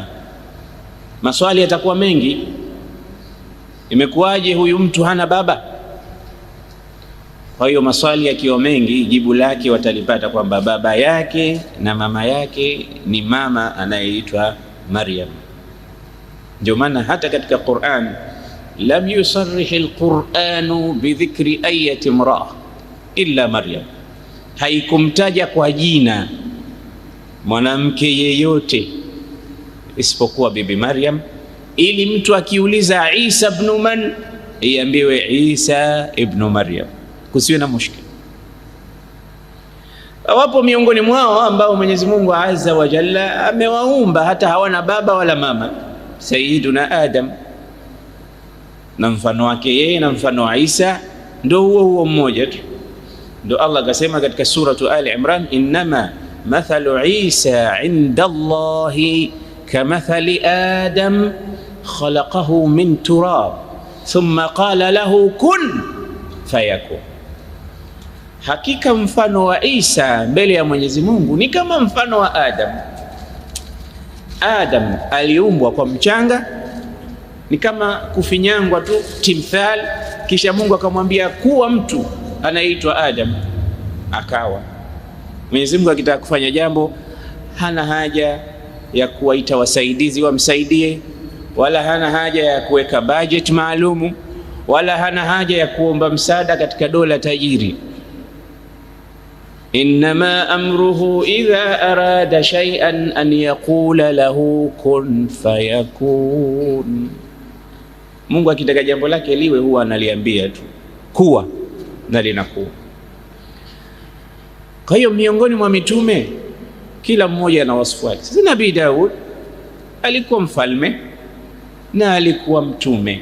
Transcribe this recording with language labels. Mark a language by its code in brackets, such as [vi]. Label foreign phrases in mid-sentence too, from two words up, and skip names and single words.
[sw] Maswali yatakuwa mengi, imekuwaje huyu mtu hana baba? Kwa hiyo maswali yakiwa mengi, jibu lake watalipata kwamba baba yake na mama yake ni mama anayeitwa Maryam. Ndio maana hata katika Qur'an [ar] لم يصرح القرآن بذكر أية امرأة إلا مريم, [sw] haikumtaja kwa jina mwanamke yeyote isipokuwa Bibi Maryam, ili mtu akiuliza [ar] عيسى ابن من, [sw] iambiwe Isa ibn Maryam, kusiwe na mushkil. Wapo miongoni mwao ambao Mwenyezi Mungu [ar] عز وجل [sw] amewaumba hata hawana baba wala mama. Sayyiduna Adam na mfano wake yeye na mfano wa Isa ndio huo mmoja tu. Ndio Allah akasema katika [ar] سورة آل عمران إنما مثل عيسى عند الله كمثل آدم خلقه من تراب ثم قال له كن فيكون. [sw] Hakika mfano wa Isa mbele ya Mwenyezi Mungu ni kama mfano wa Adam. Adam aliumbwa kwa mchanga, ni kama kufinyangwa tu timthal, kisha Mungu akamwambia kuwa mtu anaitwa Adam, akawa. Mwenyezi Mungu akitaka kufanya jambo hana haja ya kuwaita wasaidizi wamsaidie, wala hana haja ya kuweka budget maalumu, wala hana haja ya kuomba msaada katika dola tajiri. [ar] إنما أمره إذا أراد شيئا أن يقول له كن فيكون. [sw] Mungu akitaka jambo lake liwe huwa analiambia tu kuwa, na linakuwa. Kwa hiyo miongoni mwa mitume kila mmoja ana wasifu wake. Sasa Nabii Daud alikuwa mfalme na alikuwa mtume.